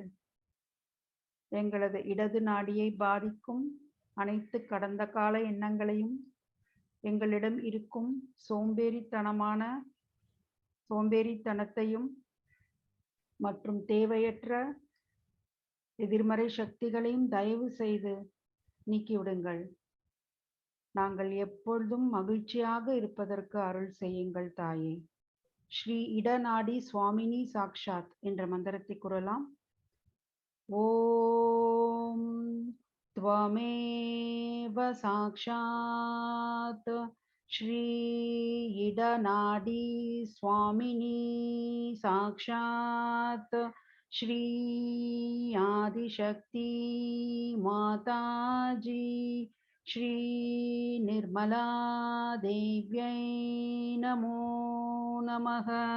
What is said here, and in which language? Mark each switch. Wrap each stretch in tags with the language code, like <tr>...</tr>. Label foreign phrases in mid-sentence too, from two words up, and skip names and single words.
<ta>எங்களது இடது நாடியை பாதிக்கும் அனைத்து கடந்த கால எண்ணங்களையும் எங்களிடம் இருக்கும் சோம்பேறித்தனத்தையும் மற்றும் தேவையற்ற எதிர்மறை சக்திகளையும் தயவு செய்து நீக்கிவிடுங்கள். நாங்கள் எப்பொழுதும் மகிழ்ச்சியாக இருப்பதற்கு அருள் செய்யுங்கள் தாயே.</ta> <sa>श्री इडनाडी स्वामिनी साक्षात्</sa> <ta>என்ற மந்திரத்தை கூறலாம்.</ta> <sa>ஓம் त्वमेव साक्षात् श्री इडनाडी स्वामिनी साक्षात् श्री आदिशक्ति माताजी श्री निर्मला देव्यै नमो नमः।</sa>